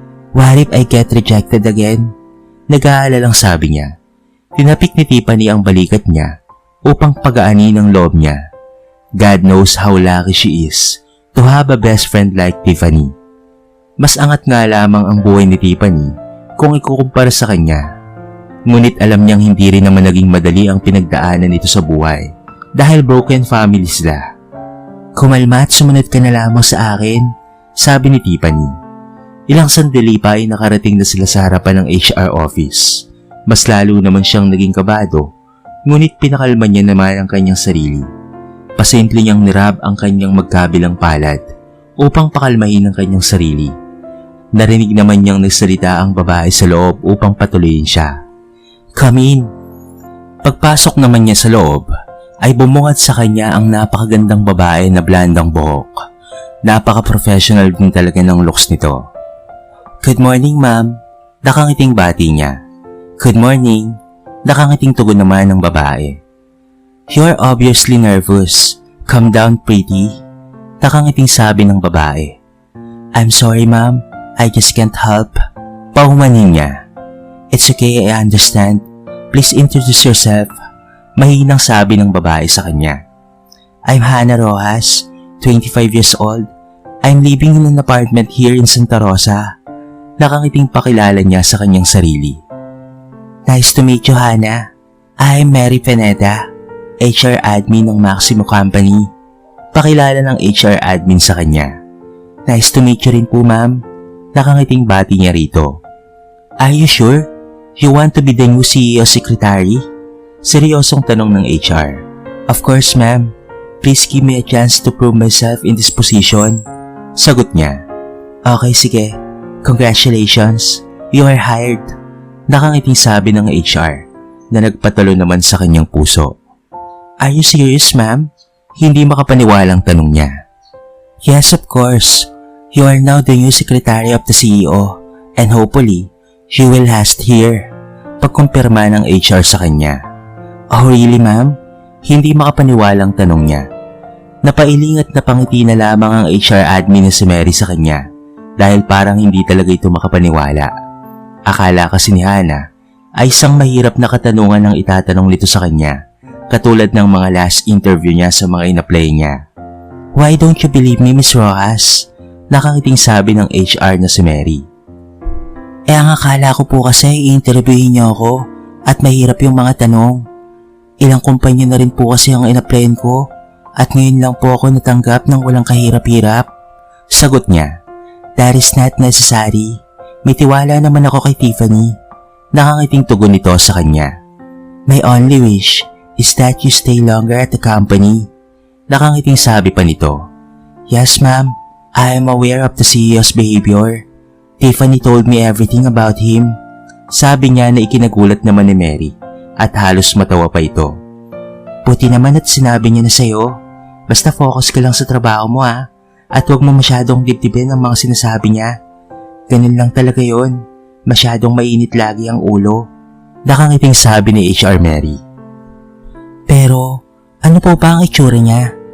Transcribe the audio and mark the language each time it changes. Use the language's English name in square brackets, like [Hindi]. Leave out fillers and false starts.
[English] What if I get rejected again? [Filipino] Nag-aalalang sabi niya. Tinapik ni Tiffany ang balikat niya upang pagaanin ang loob niya. [English] God knows how lucky she is to have a best friend like Tiffany. [Filipino] Mas angat nga lamang ang buhay ni Tiffany kung ikukumpara sa kanya. Ngunit alam niyang hindi rin naman naging madali ang pinagdaanan nito sa buhay dahil broken family sila. Kumalma at sumunod ka na lamang sa akin, sabi ni Tiffany. Ilang sandali pa ay nakarating na sila sa harapan ng HR office. Mas lalo naman siyang naging kabado, ngunit pinakalma niya naman ang kanyang sarili. Pasimple niyang nirab ang kanyang magkabilang palad upang pakalmahin ang kanyang sarili. Narinig naman niyang nagsalita ang babae sa loob upang patuloyin siya. [English] Come in. [Filipino] Pagpasok naman niya sa loob, ay bumungad sa kanya ang napakagandang babae na blandang buhok. Napaka-professional din talaga ng looks nito. [English] Good morning, ma'am. [Filipino] Nakangiting bati niya. [English] Good morning. [Filipino] Nakangiting tugon naman ng babae. [English] You're obviously nervous. Calm down, pretty. [Filipino] Nakangiting sabi ng babae. [English] I'm sorry, ma'am. I just can't help. [Filipino] Paumanin niya. [English] It's okay, I understand. Please introduce yourself. [Filipino] Mahinang sabi ng babae sa kanya. [English] I'm Hana Rojas. 25 years old. I'm living in an apartment here in Santa Rosa. [Filipino] Nakangiting pakilala niya sa kanyang sarili. [English] Nice to meet you, Hana. I'm Mary Pineda, HR admin ng Maximo Company. [Filipino] Pakilala ng HR admin sa kanya. [English] Nice to meet you [Filipino] rin po, ma'am. Nakangiting bati niya rito. [English] Are you sure? You want to be the new CEO secretary? [Filipino] Seryosong tanong ng HR. [English] Of course, ma'am. Please give me a chance to prove myself in this position. [Filipino] Sagot niya. [English] Okay, sige. Congratulations. You are hired. [Filipino] Nakangiting sabi ng HR na nagpatalo naman sa kanyang puso. [English] Are you serious, ma'am? [Filipino] Hindi makapaniwalang tanong niya. [English] Yes, of course. You are now the new secretary of the CEO and hopefully, you will last here. [Filipino] Pagkumpirma ng HR sa kanya. [English] Oh, really, ma'am? [Filipino] Hindi makapaniwalang tanong niya. Napailing at napangiti na lamang ang HR admin na si Mary sa kanya dahil parang hindi talaga ito makapaniwala. Akala kasi ni Hana ay isang mahirap na katanungan ang itatanong nito sa kanya katulad ng mga last interview niya sa mga ina-play niya. [English] "Why don't you believe me, Miss Rojas?" [Filipino] Nakangiting sabi ng HR na si Mary. Ang akala ko po kasi i-interviewin niyo ako at mahirap yung mga tanong. Ilang kumpanya na rin po kasi ang ina-applyan ko at ngayon lang po ako natanggap ng walang kahirap-hirap. Sagot niya, [English] "That is not necessary. [Filipino] May tiwala naman ako kay Tiffany." Nakangiting tugon nito sa kanya. [English] "My only wish is that you stay longer at the company." [Filipino] Nakangiting sabi pa nito. [English] "Yes ma'am, I am aware of the CEO's behavior. Tiffany told me everything about him." [Filipino] Sabi niya na ikinagulat naman ni Mary at halos matawa pa ito. "Buti naman at sinabi niya na sa'yo. Basta focus ka lang sa trabaho mo at huwag mo masyadong dibdibin ang mga sinasabi niya. Ganun lang talaga yon. Masyadong mainit lagi ang ulo." Nakangiting sabi ni HR Mary. "Pero ano po ba ang itsura niya?